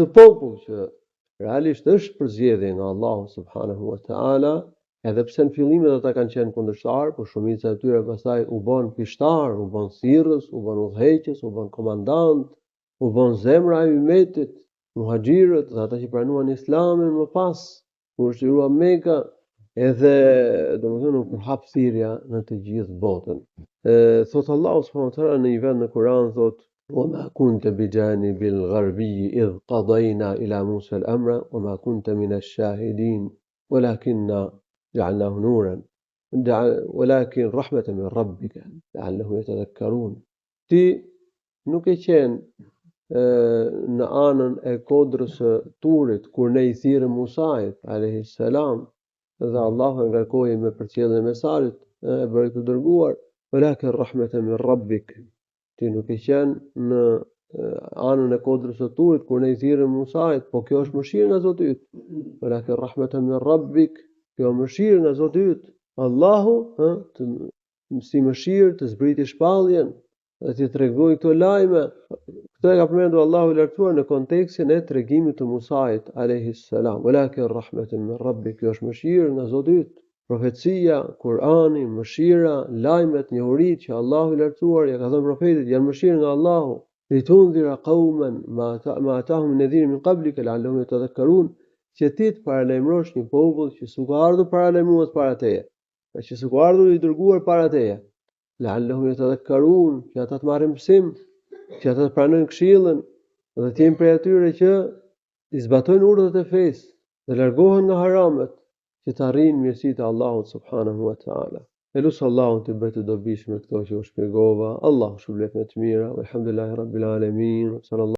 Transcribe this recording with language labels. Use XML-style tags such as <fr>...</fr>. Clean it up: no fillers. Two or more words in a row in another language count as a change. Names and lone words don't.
<sq>popull që realisht është përzgjedhje nga Allahu</sq> <ar>سبحانه وتعالى,</ar> <sq>edhe pse në fillimet ata kanë qenë kundërshtar, por shumica e tyre pastaj u bën pishtar, u bën thirrës, u bën udhëheqës, u bën komandant, u bën zemra e ummetit, muhaxhirët dhe ata që pranuan Islamin më pas, kur shtirua Mekka, edhe domethënë u përhap thirrja në të gjithë botën. Thot Allahu</sq> <ar>سبحانه وتعالى</ar> <sq>në një vend në Kur'an, thot:</sq> <ar>"وما كنت بجانب الغربي إذ قضينا إلى موسى الأمر وما كنت من الشاهدين ولكنا جعلناه نورا ولكن رحمة من ربك لعلهم يتذكرون."</ar> <sq>Ti nuk e qenë në anën e kodrës së Turit kur ne i thirrëm Musait</sq> <ar>عليه السلام,</ar> <sq>dhe Allahu e ngarkoi me përcjelljen e mesazhit, e bëri të dërguar,</sq> <ar>ولكن رحمة من ربك.</ar> <sq>Ti nuk e qenë në anën e kodrës së Turit kur ne i thirrëm Musait, po kjo është mëshirë nga Zoti yt.</sq> <ar>ولكن رحمة من ربك,</ar> <sq>kjo mëshirë nga Zoti yt. Allahu si mëshirë të zbriti shpalljen dhe t'i tregoi këto lajme. Këtë e ka përmendur Allahu i lartësuar në kontekstin e tregimit të Musait</sq> <ar>عليه السلام. ولكن رحمة من ربك,</ar> <sq>kjo është mëshirë nga Zoti yt. Profecia, Kur'ani, mëshira, lajmet, njohuritë që Allahu i lartësuar ja ka dhënë profetit janë mëshirë nga Allahu.</sq> <ar>لتنذر قوما ما أتاهم نذير من قبلك لعلهم يتذكرون,</ar> <sq>që ti të paralajmërosh një popull që s'u ka ardhur paralajmërues para teje, që s'u ka ardhur i dërguar para teje.</sq> <ar>لعلهم يتذكرون,</ar> <sq>që ata të marrin mësim, që ata të pranojnë këshillën dhe të jenë prej atyre që i zbatojnë urdhët e fesë dhe largohen nga haramet, që të arrijnë mirësitë e Allahut</sq> <ar>سبحانه وتعالى.</ar> <sq>Elusë Allahun të bëjë të dobishme këto që u shpjegova. Allahu shpërblet me të mira.</sq> <ar>الحمد لله رب العالمين.</ar>